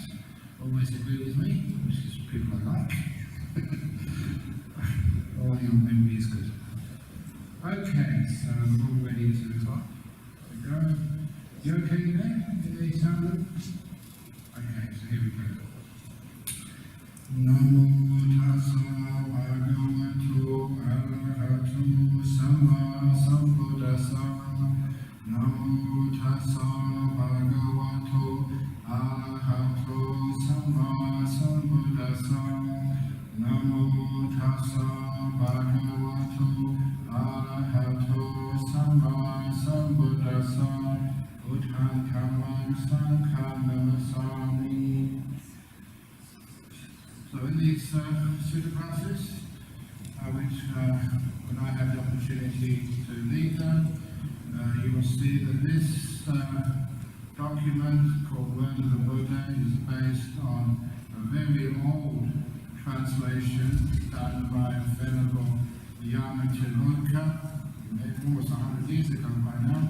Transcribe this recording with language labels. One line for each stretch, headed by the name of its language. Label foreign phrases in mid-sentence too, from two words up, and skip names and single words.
English: Always agree with me, which is people I like. All your memory is good. Okay, so we're all ready to talk. We go. You okay there? Did they sound good? Okay, so here we go.
Pali: Namo tassa bhagavato arahato sama sambuddhassa. Namo tassa bhagavato arahato sama sambuddhassa. Namo tassa bhagavato arahato sama sambuddhassa. Buddhaṃ dhammam sangham namasami.
English: So in these sutta classes, which when I have the opportunity to lead them, you will see that this document called Word of the Buddha is based on a very old translation done by Venerable Nyanatiloka, almost 100 years ago by now.